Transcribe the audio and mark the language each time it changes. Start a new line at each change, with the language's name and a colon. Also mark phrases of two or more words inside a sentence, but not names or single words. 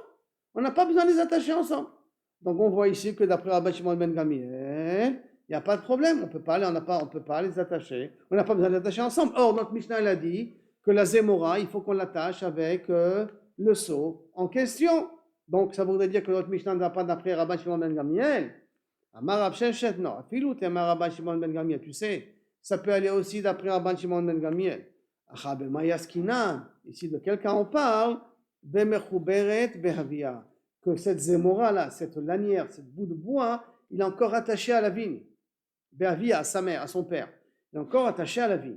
French: On n'a pas besoin de les attacher ensemble. Donc on voit ici que d'après Rabbi Shimon ben Gamliel, il n'y a pas de problème, on peut pas les attacher, on n'a pas besoin de les attacher ensemble. Or notre Mishnah a dit que la Zemora, il faut qu'on l'attache avec le seau en question. Donc ça voudrait dire que notre Mishnah ne va pas d'après Rabbi Shimon ben Gamliel.
Aramaic: אמר רב ששת, non, אפילו אמר רבי שמעון בן גמליאל,
French: tu sais, ça peut aller aussi d'après Rabbi Shimon ben Gamliel. Ici de quel cas on parle?
Hebrew: במחוברת באביה.
French: Que cette zémora là, cette lanière, cette bout de bois, il est encore attaché à la vigne. Behavia, à sa mère, à son père. Il est encore attaché à la vigne.